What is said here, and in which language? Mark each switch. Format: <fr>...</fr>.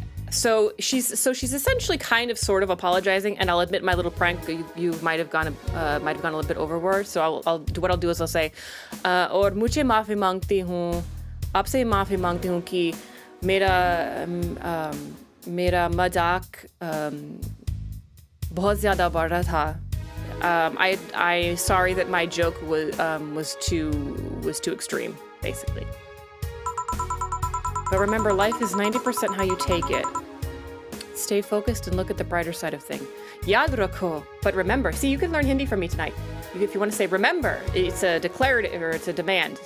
<en>So she's essentially kind of sort of apologizing, and I'll admit my little prank you might have gone a little bit overboard. So what I'll do is I'll say,</en> <hi>और मुझे माफी मांगती हूँ, आपसे माफी मांगती हूँ कि मेरा मजाक बहुत ज़्यादा बढ़ रहा था.</hi> <en>I sorry that my joke was too extreme, basically. But remember, life is 90% how you take it. Stay focused and look at the brighter side of things.</en> <hi>Yaad rakho.</hi> <en>But remember, see, you can learn Hindi from me tonight. If you want to say remember, it's a declarative or it's a demand.</en>